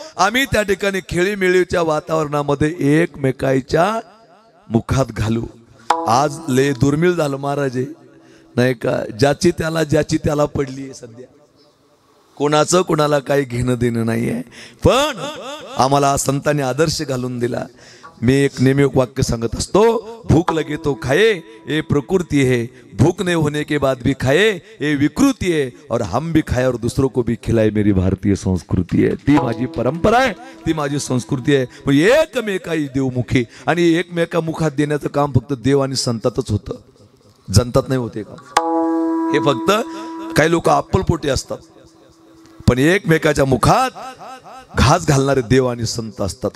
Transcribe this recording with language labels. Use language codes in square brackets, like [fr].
[mr] आम्ही त्या ठिकाणी खेळीमेळीच्या वातावरणामध्ये एकमेकाच्या मुखात घालू. आज लय दुर्मिळ झालं महाराज नाही का, ज्याची त्याला पडली आहे सध्या. कोणाचं कोणाला काही घेणं देणं नाहीये, पण आम्हाला संतांनी आदर्श घालून दिला. [hi] मी एक नेहमी वाक्य सांगत असतो, भूख लगे तो खाए ये प्रकृति है, भूख नहीं होने के बाद भी खाए ये विकृति है, और हम भी खाए और दूसरों को भी खिलाए मेरी भारतीय [mr] संस्कृती आहे. ती माझी परंपरा आहे, ती माझी संस्कृती आहे. मग एकमेकाई देवमुखी, आणि एकमेका मुखात देण्याचं काम फक्त देव आणि संतातच होतं, जनतात नाही होते का. हे फक्त काही लोक अप्पलपोटी असतात, पण एकमेकाच्या मुखात घास घालणारे देव आणि संत असतात.